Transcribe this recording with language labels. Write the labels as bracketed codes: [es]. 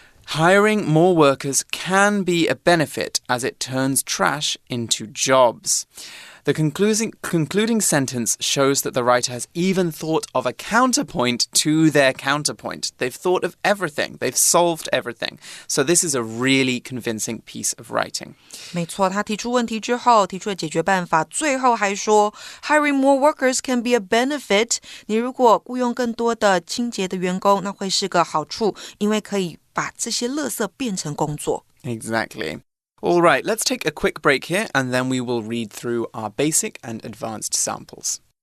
[en] Hiring more workers can be a benefit as it turns trash into jobs. The concluding sentence shows that the writer has even thought of a counterpoint to their counterpoint. They've thought of everything. They've solved everything. So this is a really convincing piece of writing. [zh] 没错，他提出问题之后，提出了解决办法，最后还说 [en] Hiring more workers can be a benefit. [zh] 你如果雇佣更多的清洁的员工，那会是个好处，因为可以把这些垃圾变成工作。 [en] Exactly. All right, let's take a quick break here and then we will read through our basic and advanced samples.